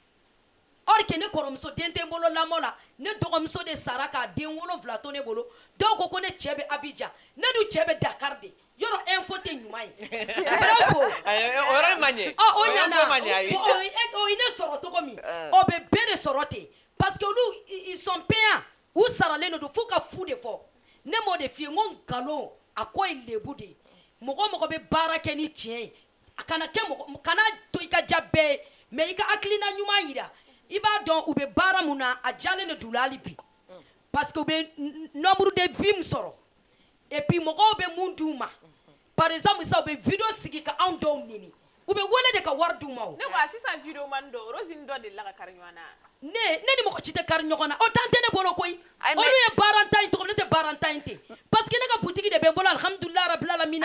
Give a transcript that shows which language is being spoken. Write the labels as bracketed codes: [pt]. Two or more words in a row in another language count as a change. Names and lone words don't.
[fr] or que [bm] ne kɔrɔmuso den tɛ n bolo lamɔ la ne dɔgɔmuso de sara k'a den 7 to ne bolo dɔw ko ne cɛ bɛ Abidjan ne dun cɛ bɛ Dakar de yɔrɔ info tɛ ɲuman ye bravo o yɔrɔ man ɲɛ o ɲana o ye ne sɔrɔ cogo min o bɛ bɛɛ de sɔrɔ ten [fr] parce que [bm] olu [fr] ils sont payants [bm] u saralen don fo ka fu de fɔ ne m'o de f'i ye n ko nkalon a ko ye lebu de ye mɔgɔ mɔgɔ bɛ baara kɛ ni tiɲɛ ye a kana kɛ mɔgɔ kana to i ka ja bɛɛ ye mais i ka hakilina ɲuman yira i b'a dɔn u bɛ baara mun na a jalen de t'u la hali bi parce que u bɛ [fr] nombre de vues [bm] min sɔrɔ [fr] et puis [bm] mɔgɔw bɛ mun d'u ma [fr] par exemple [bm] sisan u bɛ vidéo sigi ka anw dɔw neni u bɛ wele de ka wari d'u ma o. ne ko sisan vidéoman dɔ Rose ni dɔ delila ka kari ɲɔgɔn na. ne ni mɔgɔ si tɛ kari ɲɔgɔn na o tan tɛ ne bolo koyi olu ye baara ta in tɔgɔ ne tɛ baara ta in ten [fr] parce que [bm] ne ka butigi de bɛ n bolo [ar] alhamdulilayi rabil alamina.